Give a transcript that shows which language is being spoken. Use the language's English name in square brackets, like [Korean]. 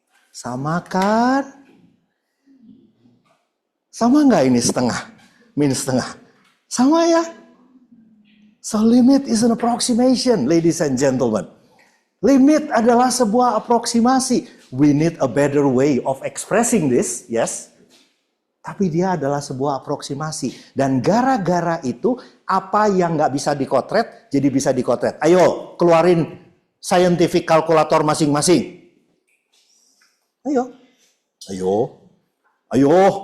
[Indonesian] Sama kan? Sama nggak ini setengah? Min setengah. Sama ya? [English] So limit is an approximation, ladies and gentlemen. [Indonesian] Limit adalah sebuah aproksimasi. [English] We need a better way of expressing this, yes. [Indonesian] Tapi dia adalah sebuah aproksimasi. Dan gara-gara itu, apa yang nggak bisa dikotret, jadi bisa dikotret. Ayo, keluarin scientific calculator masing-masing. Ayo. Ayo. Ayo.